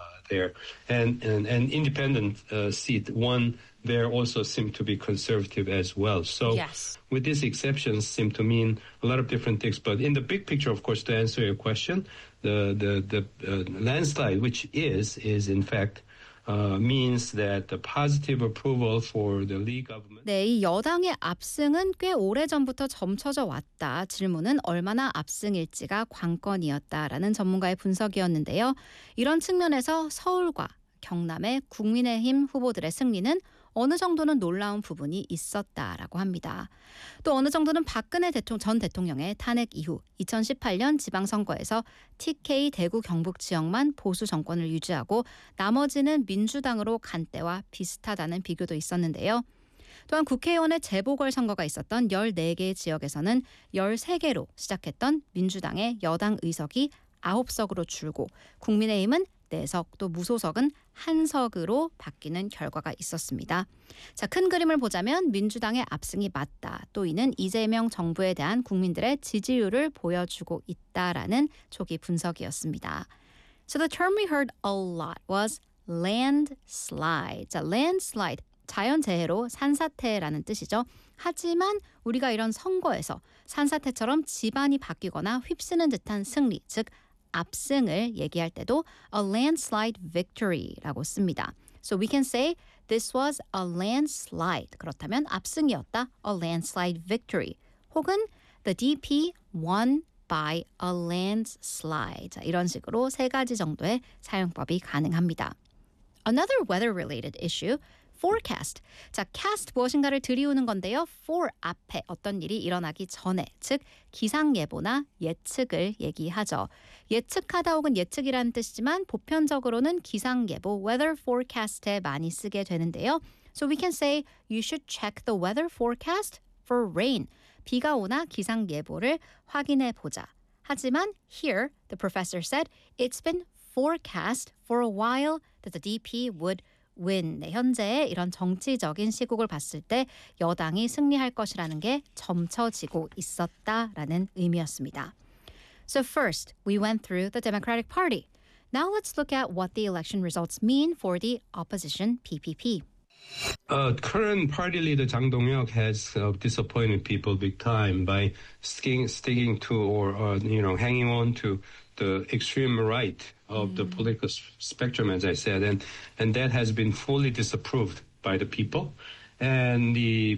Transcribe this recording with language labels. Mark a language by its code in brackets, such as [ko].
[en] There and an independent seat one there also seemed to be conservative as well. So with these exceptions seem to mean a lot of different things. But in the big picture, of course, to answer your question, the landslide, which is in fact means that the positive approval for the Lee government. [ko] 네, 이 여당의 압승은 꽤 오래 전부터 점쳐져 왔다. 질문은 얼마나 압승일지가 관건이었다라는 전문가의 분석이었는데요. 이런 측면에서 서울과 경남의 국민의힘 후보들의 승리는 어느 정도는 놀라운 부분이 있었다라고 합니다. 또 어느 정도는 박근혜 전 대통령의 탄핵 이후 2018년 지방선거에서 TK 대구 경북 지역만 보수 정권을 유지하고 나머지는 민주당으로 간 때와 비슷하다는 비교도 있었는데요. 또한 국회의원의 재보궐선거가 있었던 14개의 지역에서는 13개로 시작했던 민주당의 여당 의석이 9석으로 줄고 국민의힘은 4석 또 무소속은 1석으로 바뀌는 결과가 있었습니다. 자, 큰 그림을 보자면 민주당의 압승이 맞다. 또 이는 이재명 정부에 대한 국민들의 지지율을 보여주고 있다라는 초기 분석이었습니다. [en] So the term we heard a lot was landslide. [ko] 자, landslide, 자연재해로 산사태라는 뜻이죠. 하지만 우리가 이런 선거에서 산사태처럼 지반이 바뀌거나 휩쓰는 듯한 승리, 즉 압승을 얘기할 때도 a landslide victory 라고 씁니다. [en] So we can say this was a landslide. [ko] 그렇다면 압승이었다. A landslide victory. 혹은 the DP won by a landslide. 이런 식으로 세 가지 정도의 사용법이 가능합니다. [en] Another weather-related issue, forecast. 자, cast 무엇인가를 들이우는 건데요. [ko] For 앞에 어떤 일이 일어나기 전에, 즉 기상예보나 예측을 얘기하죠. 예측하다 혹은 예측이라는 뜻이지만 보편적으로는 기상예보, weather forecast 에 많이 쓰게 되는데요. [en] So we can say you should check the weather forecast for rain. [ko] 비가 오나 기상예보를 확인해 보자. [en] 하지만 here, the professor said, it's been forecast for a while that the DP would win. [ko] 네, 현재의 이런 정치적인 시국을 봤을 때 여당이 승리할 것이라는 게 점쳐지고 있었다라는 의미였습니다. [en] So first, we went through the Democratic Party. Now let's look at what the election results mean for the opposition PPP. Current party leader Jang Dong-hyuk has disappointed people big time by sticking to or you know, hanging on to the extreme right of the political spectrum, as I said, and that has been fully disapproved by the people. And the